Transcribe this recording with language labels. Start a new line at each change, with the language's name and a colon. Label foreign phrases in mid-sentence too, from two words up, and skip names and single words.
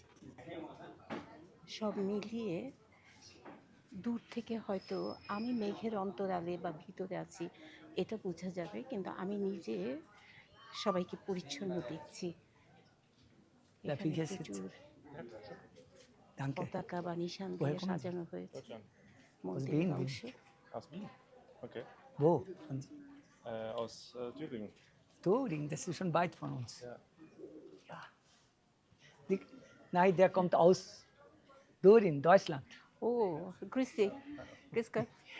Bangla: সব মিলিয়ে দূর থেকে হয়তো আমি মেঘের অন্তরালে বা ভিতরে আছি এটা বোঝা যাবে, কিন্তু আমি নিজে সবাইকে পরিচ্ছন্ন দেখছি। এখানে প্রচুর পতাকা বা নিশান দিয়ে সাজানো হয়েছে মন্দিরের অংশে।
German: Aus Wien? Okay. Wo? Aus Thüringen. Thüringen, das ist schon weit von uns. Ja. Ja. Nein, der kommt aus Thüringen, Deutschland. Oh, grüß Sie. Grüß Gott.